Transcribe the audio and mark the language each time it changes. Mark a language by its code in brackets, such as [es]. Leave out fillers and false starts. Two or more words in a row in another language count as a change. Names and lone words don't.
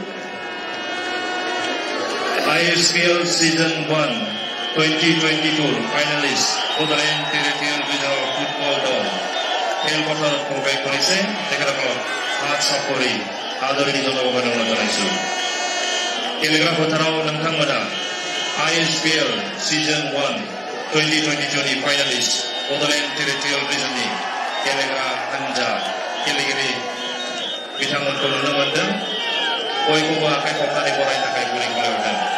[as] Ispl Season 1 2022 ফাইনেলিষ্ট বড'লেণ্ড টেৰিটৰিয়েল ৰিজনৰ ফুটবল দল খেলপথাৰত প্ৰৱেশ কৰিছে. তেখেতসকলক হাত চাপৰি আদৰণি জনাব কাৰণে জনাইছো. [brx] गेलेग्रा फोथाराव नोंथांमोना Ispl Season 1 2022 नि फाइनालिस्ट बड'लेण्ड टेरिटरियेल रिजननि गेलेग्रा हानजा गेलेगिरि बिथांमोनखौ नुनो मोनदों. बयखौबो आखाइ खबनानै बरायनो थाखाय गुरै खावलायहरदों.